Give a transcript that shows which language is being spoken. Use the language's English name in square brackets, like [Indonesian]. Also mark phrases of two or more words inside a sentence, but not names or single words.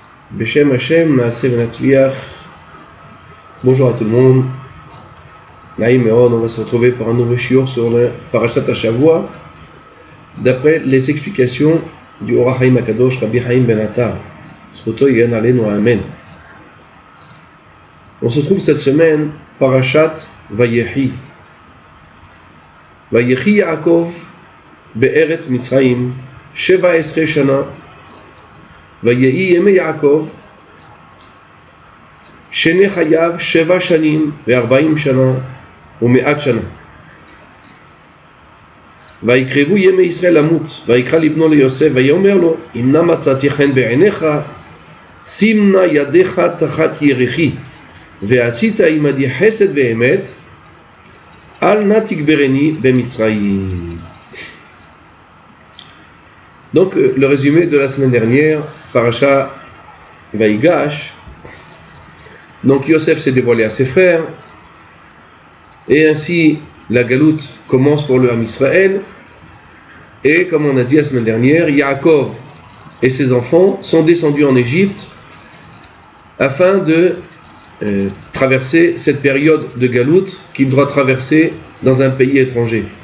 [Hebrew] בשם השם, נעשה ונצליח. [French] Bonjour à tout le monde. Naïm et on va se retrouver pour un nouveau shiur sur le [Hebrew] פרשת השבוע, [French] d'après les explications du Or HaChaim HaKadosh Rabbi Chaim Ben Attar. [Hebrew] זכותו יגן עלינו אמן. [French] On se trouve cette semaine [Hebrew] פרשת ויחי. ויחי יעקב בארץ מצרים שבע עשרה שנה. ויהי ימי יעקב שני חייו 7 שנים ו40 שנה ו100 שנה. ויקרבו ימי ישראל למות, ויקרא לבנו ליוסף ויאמר לו אם נא מצאתי חן בעיניך שים נא ידיך תחת ירכי ועשית עמדי חסד ואמת אל נא תגברני במצרים. [French] Donc le résumé de la semaine dernière, [Hebrew] פרשת ויגש. [French] Donc Yosef s'est dévoilé à ses frères, et ainsi la galoute commence pour le Ham Israël. Et comme on a dit la semaine dernière, Yaakov et ses enfants sont descendus en Égypte afin de traverser cette période de galoute qu'il doit traverser dans un pays étranger.